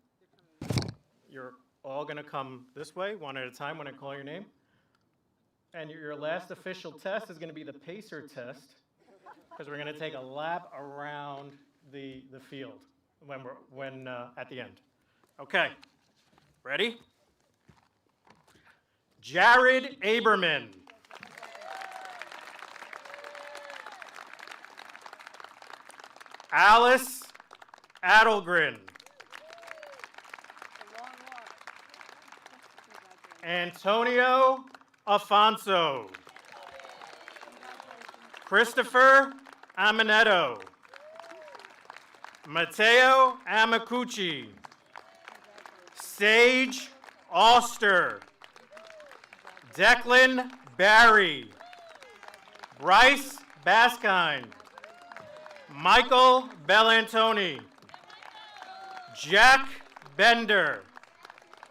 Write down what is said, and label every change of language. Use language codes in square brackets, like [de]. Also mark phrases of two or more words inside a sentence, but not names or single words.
[en] You're all going to come this way, one at a time when I call your name. And your last official test is going to be the pacer test, because we're going to take a lap around the field when at the end. Okay, ready? Jared Aberman. Alice Adelgren. Antonio Afonso. Christopher Amanetto. Matteo Amacucci. Sage Auster. Declan Barry. Bryce Baskine. Michael Bellantoni. Jack Bender.